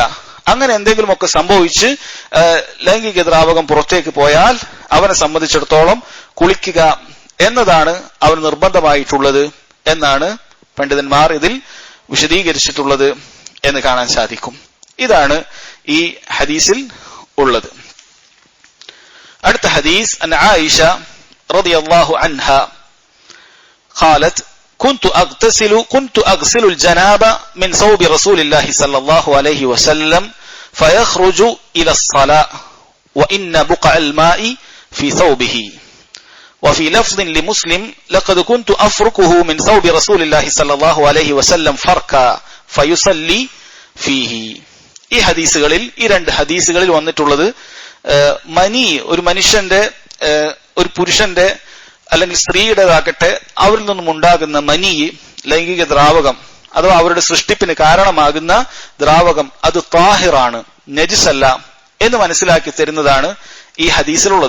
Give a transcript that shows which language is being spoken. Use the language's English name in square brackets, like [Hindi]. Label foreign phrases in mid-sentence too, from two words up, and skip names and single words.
[Malayalam] അങ്ങനെ എന്തെങ്കിലുമൊക്കെ സംഭവിച്ച് ലൈംഗിക ദ്രാവകം പുറത്തേക്ക് പോയാൽ അവനെ സംബന്ധിച്ചിടത്തോളം കുളിക്കുക എന്നതാണ് അവന് നിർബന്ധമായിട്ടുള്ളത് എന്നാണ് പണ്ഡിതന്മാർ ഇതിൽ വിശദീകരിച്ചിട്ടുള്ളത് എന്ന് കാണാൻ സാധിക്കും. ഇതാണ് ഈ ഹദീസിൽ ഉള്ളത്. അടുത്ത ഹദീസ് [Arabic] عن عائشة رضي الله عنها قالت كنت أغسل الجنابة من ثوب رسول الله صلى الله عليه وسلم فيخرج إلى الصلاة وإن بقع الماء في ثوبه وفي لفظ لمسلم لقد كنت أفركه من ثوب رسول الله صلى الله عليه وسلم فركا فيصلي فيه. [Malayalam] ഈ ഹദീസുകളിൽ ഈ രണ്ട് ഹദീസുകളിൽ വന്നിട്ടുള്ളത് മനി, ഒരു മനുഷ്യന്റെ ഒരു പുരുഷന്റെ അല്ലെങ്കിൽ സ്ത്രീയുടേതാകട്ടെ അവരിൽ നിന്നും ഉണ്ടാകുന്ന മനി, ലൈംഗിക ദ്രാവകം അഥവാ അവരുടെ സൃഷ്ടിപ്പിന് കാരണമാകുന്ന ദ്രാവകം അത് താഹിറാണ്, നജിസല്ല എന്ന് മനസ്സിലാക്കി തരുന്നതാണ് ഈ ഹദീസിലുള്ളത്.